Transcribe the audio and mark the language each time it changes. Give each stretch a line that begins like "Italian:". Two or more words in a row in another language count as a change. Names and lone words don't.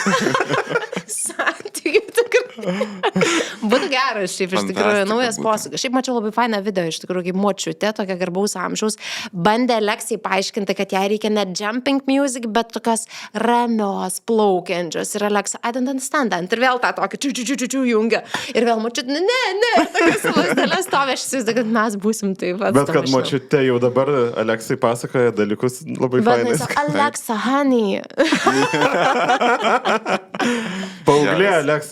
Lithuanian: Santykių tikrai. Būtų geras šiaip iš tikrųjų, naujas posūkis. Šiaip mačiau labai fainą video iš tikrųjų, kaip močiutė, tokia garbaus amžiaus, bandė Aleksai paaiškinti, kad jai reikia ne
English: jumping music,
Lithuanian: bet tokios ramios, plaukiančios.
English: Ir Alexa, I don't understand that.
Lithuanian: Ir vėl tą tokį jungia. Ir vėl močiutė, ne, tokias lasdelės stovė, aš įsivaizduoju, kad mes būsim taip pat. Bet kad močiutė jau dabar Aleksai pasakoja dalykus labai fainai. Bet Alexa, honey. Paauglė Alexa.